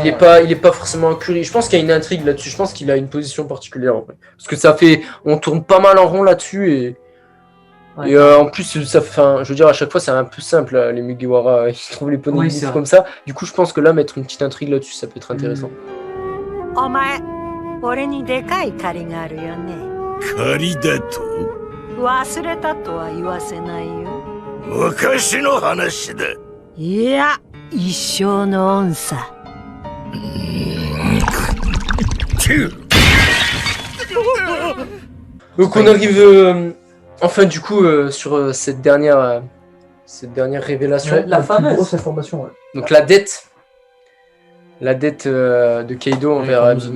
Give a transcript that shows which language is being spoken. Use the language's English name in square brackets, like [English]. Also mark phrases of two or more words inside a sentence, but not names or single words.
[French] Il est pas forcément incurieux. Je pense qu'il y a une intrigue là-dessus. Je pense qu'il a une position particulière en vrai. Parce que on tourne pas mal en rond là-dessus et Ouais. en plus je veux dire à chaque fois c'est un peu simple là, les Mugiwara ils trouvent les Oui, poneglyphes c'est vrai. comme ça. Du coup je pense que là mettre une petite intrigue là-dessus ça peut être intéressant. [Japanese] お前俺にでかい借りがあるよね仮だと忘れたとは言わせないよ昔の話だ。いや一生の恩さ [French] Donc on arrive enfin du coup sur cette dernière révélation. Ouais, la fameuse. grosse information, ouais. Donc la dette de Kaido envers Big